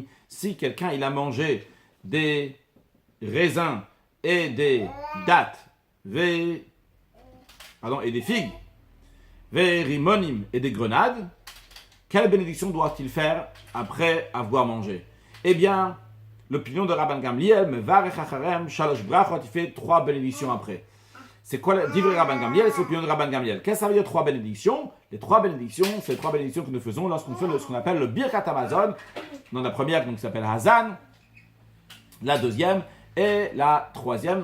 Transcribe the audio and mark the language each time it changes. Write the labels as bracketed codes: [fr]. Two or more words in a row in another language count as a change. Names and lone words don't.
[fr] Si quelqu'un il a mangé des raisins et des dattes, et des figues, rimonim et des grenades, quelle bénédiction doit-il faire après avoir mangé? Eh bien, l'opinion de Rabban Gamliel, [he] mevarech acharem shalosh brachot, [fr] il fait 3 bénédictions après. C'est quoi l'ivre Rabban Gamliel? C'est l'opinion de Rabban Gamliel. Qu'est-ce que ça veut dire 3 bénédictions? Les 3 bénédictions, c'est les 3 bénédictions que nous faisons lorsqu'on fait ce qu'on appelle le Birkat Hamazon. Dans la première, donc, qui s'appelle Hazan, la deuxième et la troisième.